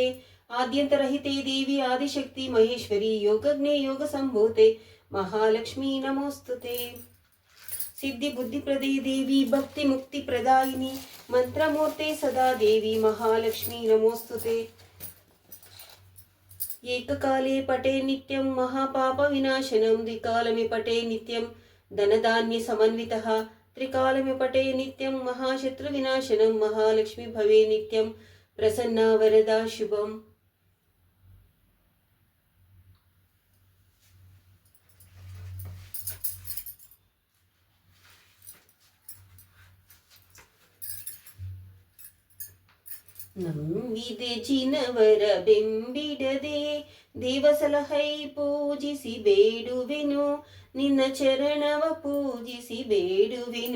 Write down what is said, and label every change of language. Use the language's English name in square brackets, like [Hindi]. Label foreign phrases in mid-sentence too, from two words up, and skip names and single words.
[Sanskrit] ಆದ್ಯಂತರಹಿತೆ ದೇವಿ ಆದಿಶಕ್ತಿ ಮಹೇಶ್ವರಿ ಯೋಗಜ್ಞೆ ಯೋಗ ಸಂಭೂತೆ ಮಹಾಲಕ್ಷ್ಮೀ ನಮೋಸ್ತುತೆ. ಸಿದ್ಧಿ ಬುದ್ಧಿಪ್ರದೇ ದೇವಿ ಭಕ್ತಿ ಮುಕ್ತಿ ಪ್ರದಾಯಿನಿ ಮಂತ್ರಮೂರ್ತೆ ಸದಾ ದೇವಿ ಮಹಾಲಕ್ಷ್ಮೀ ನಮೋಸ್ತುತೆ. ಏಕಕಾಲೇ ಪಟೇ ನಿತ್ಯಂ ಮಹಾಪಾಪ ವಿನಾಶನಂ ದ್ವಿಕಾಲಮೆ ಪಟೇ ನಿತ್ಯಂ ಧನಧಾನ್ಯ ಸಮನ್ವಿತಃ ತ್ರಿಕಾಲಮೆ ಪಟೇ ನಿತ್ಯಂ ಮಹಾಶತ್ರು ವಿನಾಶನಂ ಮಹಾಲಕ್ಷ್ಮಿ ಭವೇ ನಿತ್ಯಂ ಪ್ರಸನ್ನ ವರದಾ ಶುಭಂ. [Kannada] ನಂಬಿದೆ ಜಿನವರ ಬೆಂಬಿಡದೆ ದೇವಸಲಹೈ ಪೂಜಿಸಿ ಬೇಡುವೆನು ನಿನ್ನ ಚರಣವ ಪೂಜಿಸಿ ಬೇಡುವೆನು.